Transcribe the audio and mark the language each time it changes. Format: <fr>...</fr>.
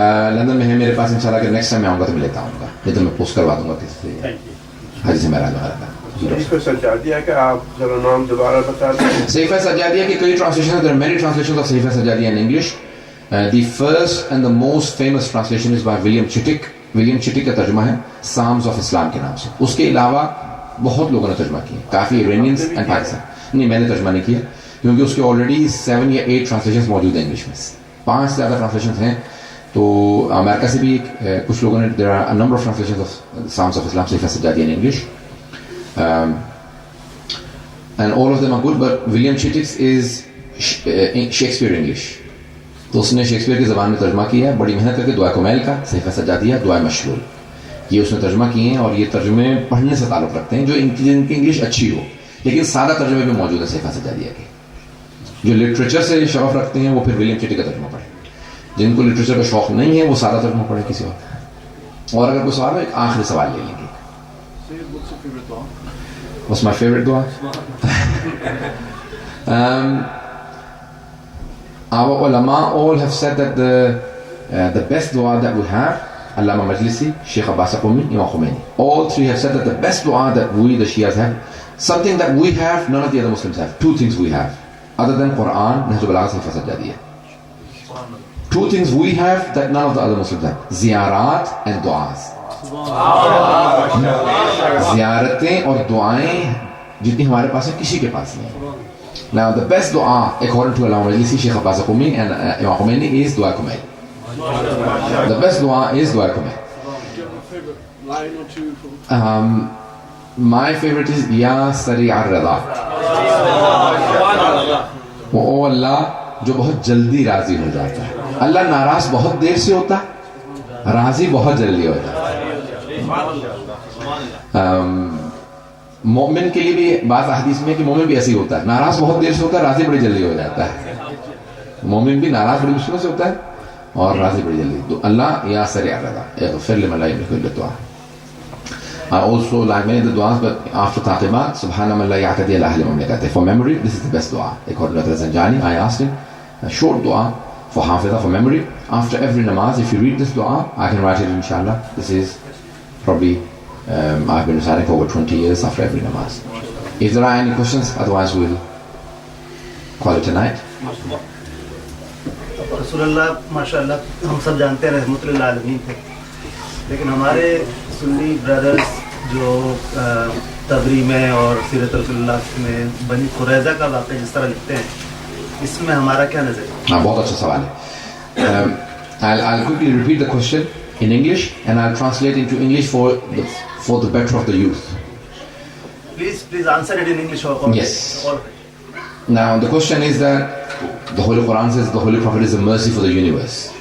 <ur>London میں ہے میرے پاس, انشاءاللہ اگر نیکسٹ ٹائم میں آؤں گا تو میں لیتا آؤں گا, نہیں تو میں پوسٹ کروا دوں گا کسی سے. حاجی سے میرا وغیرہ کا صحیفہ سجادیہ کا آپ ذرا نام دوبارہ بتا دیں. صحیفہ سجادیہ کی کئی translation,</ur> <en>there are many translations of Sahifa Sajjadiya in English. The first and the most famous translation is by William Chittick.</en> <ur>William چٹک کا ترجمہ ہے Psalms of Islam کے نام سے. اس کے علاوہ بہت لوگوں نے ترجمہ کیا, کافی ایرانینز اینڈ پاکستان. نہیں, میں نے ترجمہ نہیں کیا کیونکہ اس کے آلریڈی 7 یا 8 ٹرانسلیشنز موجود ہیں انگلش میں, 5 سے زیادہ ٹرانسلیشنز ہیں. تو امریکہ سے بھی کچھ لوگوں نے,</ur> <en>there are a number of translations of Psalms of Islam, Sahifa Sajjadiya in English. And all of them are good, but William Chittick's is Shakespeare English.</en> <ur>تو اس نے شیکسپیئر کی زبان میں ترجمہ کیا ہے بڑی محنت کر کے، دعائے کمیل کا، صحیفہ سجادیہ، دعائے مشلول، یہ اس نے ترجمہ کیے ہیں، اور یہ ترجمے پڑھنے سے تعلق رکھتے ہیں جو ان کی انگلش اچھی ہو، لیکن سادہ ترجمے بھی موجود ہے صحیفہ سجادیہ کے. جو لٹریچر سے شوق رکھتے ہیں وہ پھر ولیم چٹی کا ترجمہ پڑھیں، جن کو لٹریچر کا شوق نہیں ہے وہ سادہ ترجمہ پڑھیں کسی وقت. اور اگر کوئی سوال ہو ایک آخری سوال لے لیں گے.</ur> <en>What's my favorite dua? Our ulama all have said that the best dua that we have, Allama Majlisi, Sheikh Abbas Qumi, Imam Khomeini, all three have said that the best dua that we, the Shias, have, something that we have, none of the other Muslims have. Two things we have, other than Quran, Nahj al-Balagha, Sayfa Sajjadiyya. Two things we have that none of the other Muslims have: ziyarat and du'as.</en> <ur>زیارتیں اور دعائیں جتنی ہمارے پاس ہیں کسی کے پاس نہیں.</ur> <en>Now the best dua according to Allama Majlisi, Sheikh Abbas Qumi and Imam Khomeini is dua kumail. The best dua is dua kumail. My favorite is Ya Sari ar-Rida.</en> <ur>او اللہ جو بہت جلدی راضی ہو جاتا ہے. اللہ ناراض بہت دیر سے ہوتا ہے، راضی بہت جلدی ہو جاتا ہے. مومن کے لیے بھی بعض احادیث میں کہ مومن بھی ایسے ہی ہوتا ہے، ناراض بہت دیر سے ہوتا ہے، راضی بڑی جلدی ہو جاتا ہے. مومن بھی ناراض بڑی مشکل سے ہوتا ہے اور راضی بڑی جلدی. تو اللہ یا سریع رضا</ur> <ar>اغفر لمن لا یملک الا الدعاء.</ar> <en>I also like many of the du'as, but after taqibat,</en> <ar>subhana man la ya'tadi ala ahli mamlakatihi.</ar> <en>For memory, this is the best dua. According to Zanjani, I asked him a short dua for hafiza, for memory. After every namaz, if you read this dua, I can write it inshallah. This is probably I've been reciting for over 20 years after every namaz. If there are any questions, otherwise we'll call it a night.</en> <ur>رسول اللہ ماشاء اللہ ہم سب جانتے ہیں رحمۃ اللہ عالمین تھے، لیکن ہمارے سنی برادرز جو تبری میں اور سیرت رسول اللہ میں بنی قریظہ کا واقعہ جس طرح لکھتے ہیں، اس میں ہمارا کیا نظر ہے؟ بہت اچھا سوال ہے.</ur> <en>I'll quickly repeat the question in English and I'll translate into English for the better of the youth. Please answer it in English. Yes. Now the question is that the Holy Quran says the Holy Prophet is a mercy for the universe.</en>